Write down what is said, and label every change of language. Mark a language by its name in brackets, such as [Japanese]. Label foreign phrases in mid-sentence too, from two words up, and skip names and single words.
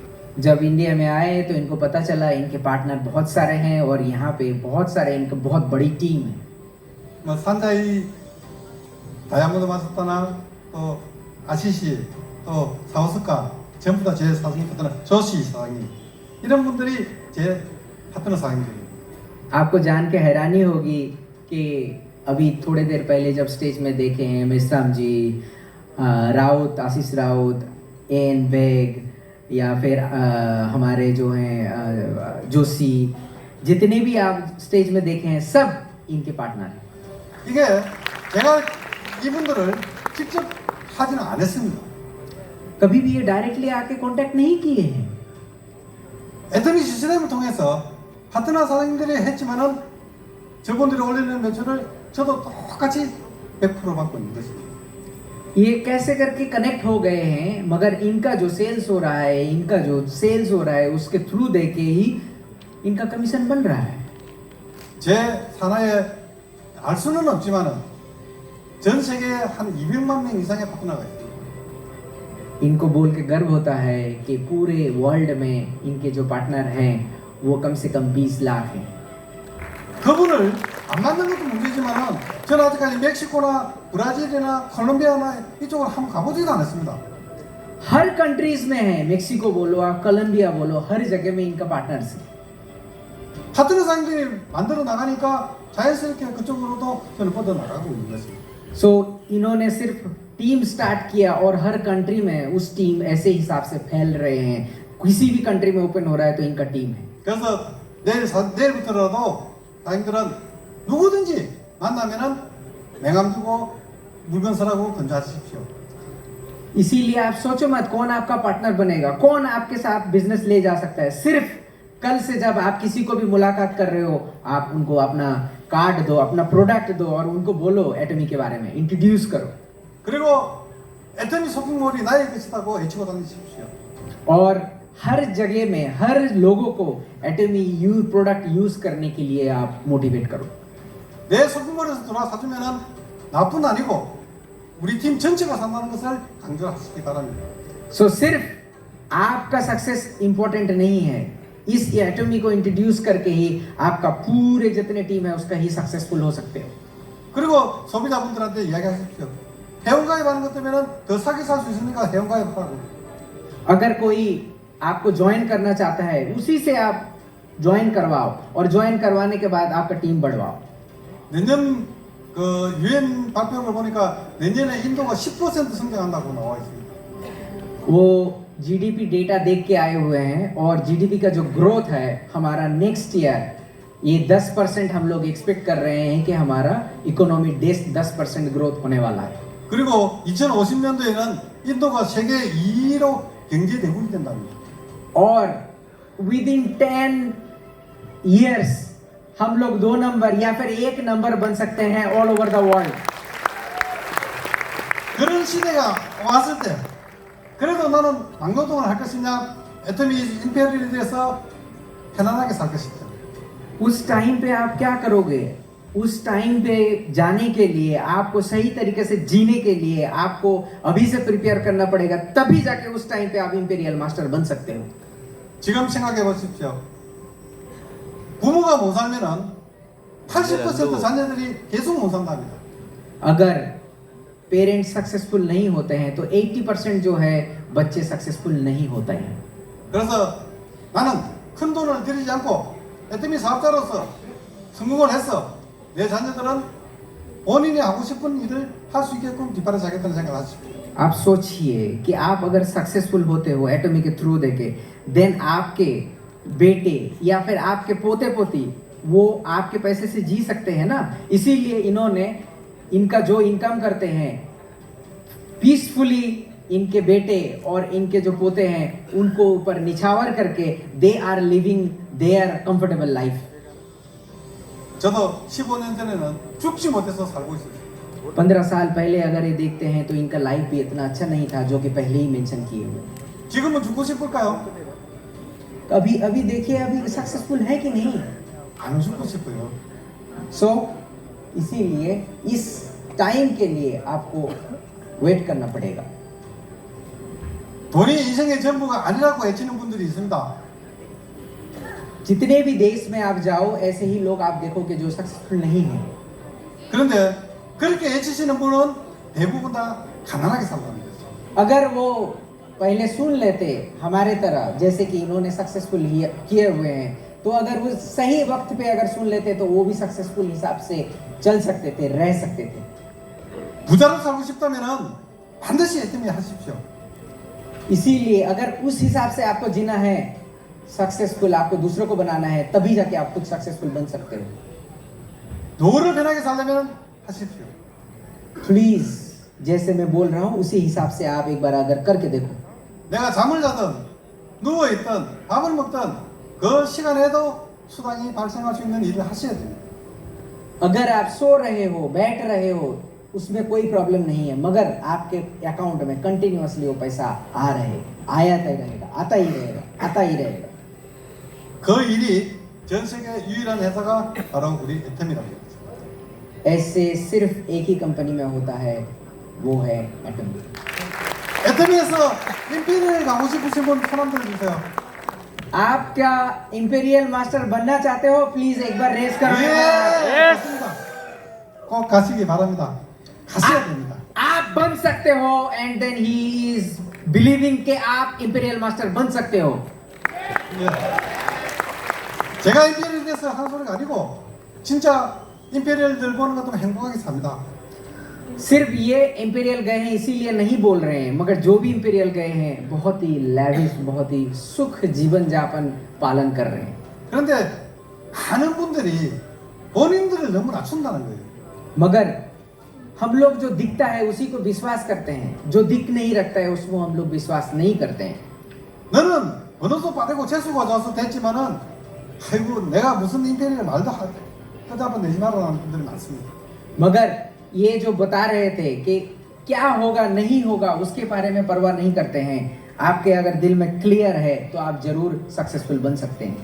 [Hindi] जब इंडिया में आए तो इनको पता चला इनके पार्टनर बहुत सारे हैं और यहाँ पे बहुत सारे इनकी बहुत बड़ी टीम है। [Korean] 뭐 산자이 다이아몬드 마스터나 또 아시시 또 사오스카 전부 다 제 사장님 파트너 조시 사장님 이런 분들이 제 파트너 사장님들입니다. [Hindi] आपको जान के हैरानी होगी कि अभी थोड़े देर पहले जब स्टेज में देखे हैं मेश्राम जी, राउत, आशीष राउत, एन बेग, या फिर हमारे जो हैं जोशी, जितने भी आप स्टेज में देखे हैं सब इनके पार्टनर हैं. [Korean] 이게 제가 이분들을 직접 하지는 않았습니다. [Hindi] कभी भी ये डायरेक्टली आके कांटेक्ट नहीं किए हैं. [Korean] 애터미 시스템을 통해서 파트너 사장님들이 했지만은 저분들이 올리는 매출을 저도 똑같이 100% 받고 있는 것입니다. [Hindi] ये कैसे करके कनेक्ट हो गए हैं, मगर इनका जो सेल्स हो रहा है, इनका जो सेल्स हो रहा है उसके थ्रू देके ही इनका कमीशन बन रहा है. [Korean] 제 산하에 알 수는 없지만은 전 세계에 한 200만 명 이상의 파트너가 있습니다. [Hindi] इनको बोल के गर्व होता है कि पूरे वर्ल्ड में इनके जो पार्टनर हैं वो कम से कम 20 लाख हैं. [Korean] 그분을 안 만든 것도 문제지만은 저는 아직까지 멕시코나 브라질이나 콜롬비아나 이쪽을 한번 가보지도 않았습니다. [Hindi] हर कंट्रीज में है, मेक्सिको बोलो, आप कोलंबिया बोलो, हर जगह में इनका पार्टनर्स है. [Korean] 파트너 사장님들이 만들어 나가니까 자연스럽게 그쪽으로도 저는 뻗어 나가고 있는 것입니다. [Hindi] सो इन्होंने सिर्फ टीम स्टार्ट किया और हर कंट्री में उस टीम ऐसे हिसाब से फैल रहे हैं. किसी भी कंट्री में ओपन हो रहा है तो इनका टीम है. [Korean] 그래서 내일부터라도 사장님들은 누구든지 만나면은 명함 주고 물건 사라고 건조하십시오. [Hindi] इसीलिए आप सोचो मत कौन आपका पार्टनर बनेगा, कौन आपके साथ बिजनेस ले जा सकता है. सिर्फ कल से जब आप किसी को भी मुलाकात कर रहे हो, आप उनको अपना कार्ड दो, अपना प्रोडक्ट दो और उनको बोलो एटमी के बारे में, इंट्रोड्यूस करो. [Korean] 그리고 애터미 쇼핑몰이 나의 것이라고 외치고 다니십시오. [Hindi] और हर जगह में हर लोगों को एटमी प्रोडक्ट यूज करने के लिए आप मोटिवेट करो. [Korean] 내 쇼핑몰에서 들어와 사주면은 나뿐 아니고 우리 팀 전체가 산다는 것을 강조하시기 바랍니다. [Hindi] सो सिर्फ आपका [English] success important [Hindi] नहीं है. इस एटमी को इंट्रोड्यूस करके ही आपका पूरे जितने टीम है उसका ही सक्सेसफुल हो सकते हो. [Korean] 그리고 소비자분들한테 이야기하십시오. 회원가입하는 것 때문에 더 싸게 살 수 있으니까 회원가입하라고. [Hindi] अगर कोई आपको ज्वाइन करना चाहता है उसी से आप ज्वाइन करवाओ और ज्वाइन करवाने के बाद आपका टीम बढ़वाओ. [Korean] 내년 그 유엔 발표를 보니까 내년에 인도가 10% 성장한다고 나와 있습니다. [Hindi] वो [English] GDP data [Hindi] देख के आए हुए हैं और जीडीपी का जो ग्रोथ है हमारा [English] next year [Hindi] ये 10% हम लोग एक्सपेक्ट कर रहे हैं कि हमारा इकोनॉमी 10% ग्रोथ होने वाला है. [Korean] 그리고 2050년도에는 인도가 세계 2위로 경제 대국이 된답니다. [Hindi] और [English] with in 10 years [Hindi] हम लोग 2 नंबर या फिर 1 नंबर बन सकते हैं [English] all over the world. [Korean] 그런 시대가 왔을 때 그래도 나는 막노동을 할 것이냐 애터미 임페리얼에 대해서 편안하게 살 것이냐. [Hindi] उस टाइम पे आप क्या करोगे? उस टाइम पे जाने के लिए आपको सही तरीके से जीने के लिए आपको अभी से प्रिपेयर करना पड़ेगा, तभी जाके उस टाइम पे आप इंपीरियल मास्टर बन सकते हो. [Korean] 지금 생각해 보십시오. 부모가 못 살면은 80% 자녀들이 계속 못 산답니다. [Hindi] अगर पेरेंट्स सक्सेसफुल नहीं होते हैं तो 80% जो है बच्चे सक्सेसफुल नहीं होते हैं. [Korean] 그래서 나는 큰 돈을 들이지 않고 애터미 사업자로서 성공을 해서 내 자녀들은 본인이 하고 싶은 일을 할 수 있게끔 뒷발을 차겠다는 생각을 하십시오. [Hindi] आप सोचिए कि आप अगर सक्सेसफुल होते हो एटमी के थ्रू देके, देन आपके बेटे या फिर आपके पोते पोती वो आपके पैसे से जी सकते हैं ना. इसीलिए इन्होंने इनका जो इनकम करते हैं पीसफुली इनके बेटे और इनके जो पोते हैं उनको ऊपर निछावर करके [English] they are living their comfortable life. [Korean] 저도 15년 전에는 죽지 못해서 살고 있어요. [Hindi] 15 साल पहले अगर ये देखते हैं तो इनका लाइफ भी इतना अच्छा नहीं था जो कि पहले ही मेंशन किए हुए. [Korean] 지금은 죽고 싶을까요? [Hindi] अभी देखिए अभी सक्सेसफुल है कि नहीं. [Korean] 안 죽고 싶어요. [Hindi] सो इसीलिए इस टाइम के लिए आपको वेट करना पड़ेगा. [Korean] 돈이 인생의 전부가 아니라고 외치는 분들이 있습니다. [Hindi] जितने भी देश में आप जाओ ऐसे ही लोग आप देखोगे जो सक्सेसफुल नहीं है. [Korean] 그런데 그렇게 외치시는 분은 대부분 다 가난하게 산다는 거죠. [Hindi] अगर वो पहले सुन लेते हमारे तरह जैसे कि इन्होंने सक्सेसफुल किए हुए हैं तो तो अगर वो सही वक्त पे अगर सुन लेते तो वो भी सक्सेसफुल हिसाब से चल सकते थे, रह सकते थे। [Korean] 부자로 살고 싶다면은 반드시 애터미 하십시오. [Hindi] इसीलिए अगर उस हिसाब से आपको जीना है, सक्सेसफुल आपको दूसरों को बनाना है, तभी जाके आप खुद सक्सेसफुल बन सकते हो। [Korean] 노후를 편하게 살려면 하십시오. [Hindi] प्लीज जैसे मैं बोल रहा हूँ उसी हिसाब से आप एक बार अगर करके देखो। [Korean] 내가 잠을 자든 누워있든 밥을 먹든 그 시간에도 수당이 발생할 수 있는 일을 하셔야 됩니다. [Hindi] अगर आप सो रहे हो, बैठ रहे हो, उसमें कोई प्रॉब्लम नहीं है, मगर आपके अकाउंट में कंटिन्यूअसली वो पैसा आ रहे, आता ही रहेगा, आता ही रहेगा, आता ही रहेगा। [Korean] 그 일이 전 세계 유일한 회사가 바로 우리 애텀이라고 합니다. [Hindi] ऐसे सिर्फ एक ही कंपनी में होता है, वो है एटम। [Korean] 애터미에서 임페리얼 가고 싶으신 분 손 한번 들어주세요. [Hindi] आप क्या इंपीरियल मास्टर बनना चाहते हो? प्लीज एक बार रेस करो। [Korean] 예, 맞습니다. 꼭 가시기 바랍니다. 가셔야 됩니다. [Hindi] आप बन सकते हो [English] and then he is believing [Hindi] के आप इंपीरियल मास्टर बन सकते हो। [Korean] 예. 제가 임페리얼에 대해서 하는 소리가 아니고 진짜 임페리얼들 보는 것도 행복하게 삽니다. [Hindi] सिर्फ ये इंपीरियल गए हैं इसीलिए नहीं बोल रहे हैं, मगर जो भी इंपीरियल गए हैं बहुत ही लैविश, बहुत ही सुख जीवन जापन पालन कर रहे हैं। [Korean] 그런데 많은 분들이 본인들을 너무 낮춘다는 거예요. [Hindi] मगर हम लोग जो दिखता है उसी को विश्वास करते हैं, जो दिख नहीं रखता है उसको हम लोग विश्वास नहीं करते हैं। [Korean] 너는 번호도 빠르고 재수가 좋아서 됐지만은 아이고 내가 무슨 임페리얼 말도 하다보 내지 말라는 분들이 많습니다. [Hindi] मगर ये जो बता रहे थे कि क्या होगा नहीं होगा उसके बारे में परवाह नहीं करते हैं। आपके अगर दिल में क्लियर है तो आप जरूर सक्सेसफुल बन सकते हैं।